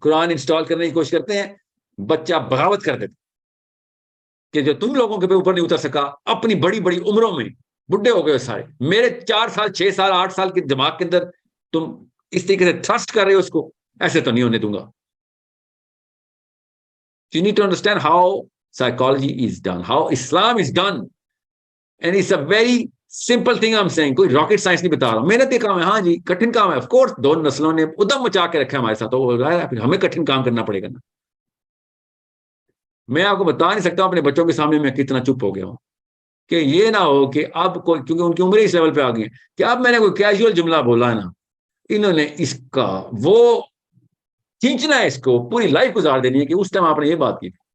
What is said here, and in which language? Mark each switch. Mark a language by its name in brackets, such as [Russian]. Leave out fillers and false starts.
[Urdu] قرآن install کرنے کی کوشش کرتے ہیں, بچہ بغاوت کر دیتے کہ جو تم لوگوں کے اوپر نہیں اتر سکا, اپنی بڑی بڑی عمروں میں بڈھے ہو گئے سارے, میرے 4 سال 6 سال 8 سال کے دماغ کے اندر تم اس طریقے سے تھرسٹ کر رہے ہو اس کو, ایسے تو نہیں ہونے دوں گا. [English] You need to understand how psychology is done, how Islam is done, and it's a very simple thing I'm saying. [Urdu] کوئی راکٹ سائنس نہیں بتا رہا ہوں, محنتی کام ہے, ہاں جی کٹھن کام ہے, آف کورس دونوں نسلوں نے ادم مچا کے رکھا ہمارے ساتھ, پھر ہمیں کٹھن کام کرنا پڑے گا نا. میں آپ کو بتا نہیں سکتا اپنے بچوں کے سامنے میں کتنا چپ ہو گیا ہوں کہ یہ نہ ہو کہ اب کوئی, کیونکہ ان کی عمریں اس لیول پہ آ گئی ہیں کہ اب میں نے کوئی کیجول جملہ بولا ہے نا, انہوں نے اس کا وہ کھینچنا ہے, اس کو پوری لائف گزار دینی ہے کہ اس ٹائم آپ نے یہ بات کی.